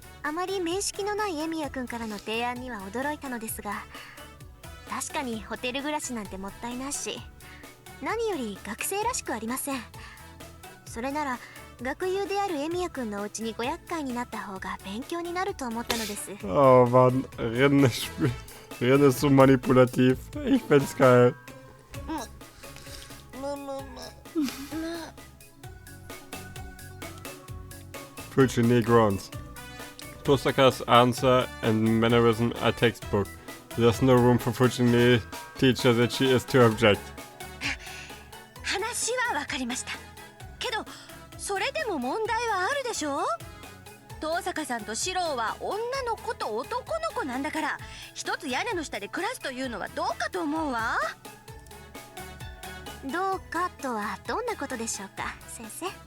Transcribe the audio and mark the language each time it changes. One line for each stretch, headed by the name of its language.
Japanese: あまり面識のないエミヤくんからの提案には驚いたのですが、確かにホテル暮らしなんてもったいないし、何より学生らしくありません。それなら学友であるエミヤくんのお家にご厄介になった方が勉強になると思ったのです。
German: Oh Mann, Ren ist so manipulativ. Ich find's geil.
English: Fujine groans. Tosaka's answer and mannerism are textbook. There's no room for Fujine teacher that she is to object.
Japanese: 話はわかりました。けどそれでも問題はあるでしょ。遠坂さんと四郎は女の子と男の子なんだから、一つ屋根の下で暮らすというのはどうかと思うわ。どうかとはどんなことでしょうか、先生。